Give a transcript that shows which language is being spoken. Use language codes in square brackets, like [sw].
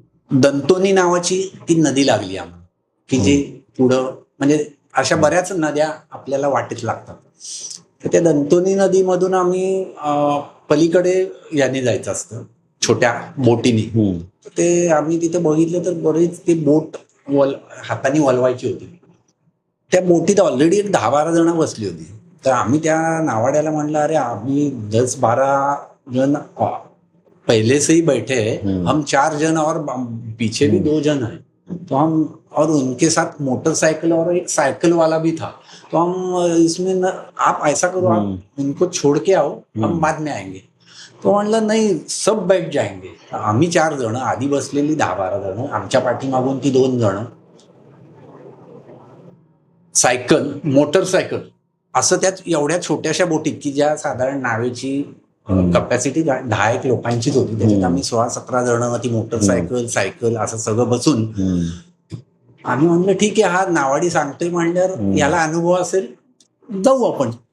[mr] दंतोनी नावाची ती नदी लागली आम्हाला, की जी पुढं म्हणजे अशा बऱ्याच नद्या आपल्याला वाटेत लागतात. तर त्या दंतोनी नदीमधून आम्ही पलीकडे याने जायचं असतं, छोट्या बोटीने. ते आम्ही तिथे बघितलं तर बरेच ते बोट हाताने वलवायची होती. त्या बोटीत ऑलरेडी एक 10-12 जण बसली होती. तर आम्ही त्या नावाड्याला म्हणलं, अरे आम्ही 10-12 जण [hi] पहले से ही बैठे हैं, हम 4 जन और पीछे भी 2 जन हैं, तो हम और उनके साथ मोटरसाइकिल और एक साइकिल वाला भी था, तो हम इसमें आप ऐसा करो, आप इनको छोड़ के आओ, हम बाद में आएंगे. [mr] तो म्हणलं नाही, [hi] सब बैठ जाएंगे. [mr] आम्ही 4 जण, आधी बसलेली 10-12 जण, आमच्या पाठीमागून ती 2 जण, सायकल, मोटरसायकल असं त्यात एवढ्या छोट्याशा बोटीत की ज्या साधारण नावेची कपॅसिटी 10-1 लोकांचीच होती, त्याच्यात आम्ही 16-17 जण, ती मोटरसायकल, सायकल असं सगळं बसून आम्ही म्हणलं ठीक आहे, हा नावाडी सांगतोय म्हणल्यावर याला अनुभव असेल, जाऊ आपण.